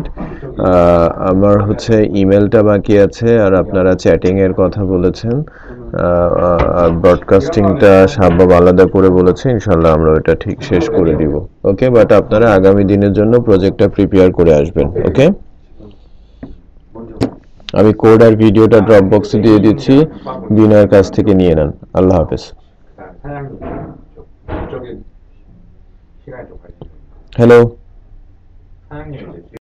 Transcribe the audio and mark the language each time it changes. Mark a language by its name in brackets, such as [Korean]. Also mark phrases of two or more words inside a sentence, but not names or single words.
[Bangla] আমার হচ্ছে ইমেলটা বাকি আছে, আর আপনারা চ্যাটিংয়ের কথা বলেছেন, ব্রডকাস্টিংটা শাহবাব আলাদা করে বলেছে। ইনশাল্লাহ আমরা ওটা ঠিক শেষ করে দিব। [English] Okay, but [Bangla] আপনারা আগামী দিনের জন্য প্রজেক্টটা প্রিপেয়ার করে আসবেন। ওকে, আমি কোড আর ভিডিওটা ড্রপ বক্সে দিয়ে দিচ্ছি, বিনয়ের কাছ থেকে নিয়ে নেন। আল্লাহ হাফেজ। [Korean] 사장님, 저쪽에 시간이 좀 걸리죠. [Bangla] হ্যালো। [Korean] 사장님 이제